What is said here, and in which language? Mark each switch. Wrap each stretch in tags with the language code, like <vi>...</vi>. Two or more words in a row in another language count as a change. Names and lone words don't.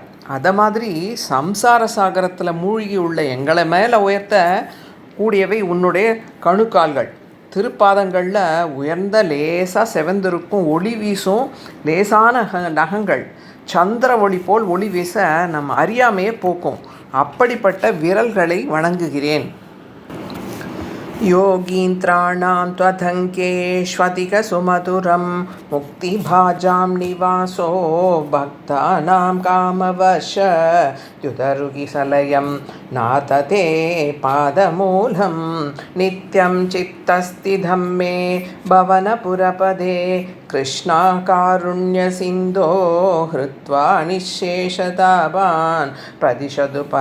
<ta>அதை மாதிரி சம்சார சாகரத்தில் மூழ்கி உள்ள எங்களை மேலே உயர்த்த கூடியவை உன்னுடைய கணுக்கால்கள். திருப்பாதங்களில் உயர்ந்த லேசாக செவந்திருக்கும் ஒளி வீசும் லேசான நகங்கள் சந்திர ஒளி போல் ஒளி வீச நம் அறியாமையே போக்கும். அப்படிப்பட்ட விரல்களை வணங்குகிறேன்.</ta> <sa>योगीन्द्राणां त्वधङ्केष्वधिकसुमधुरं मुक्तिभाजां निवासो भक्तानां कामवशयुधरुगिसलयं नाथ ते पादमूलं नित्यं चित्तस्थितं मे भवनपुरपदे कृष्णाकारुण्यसिन्धो हृत्वा निःशेषतावान् प्रदिशतु</sa>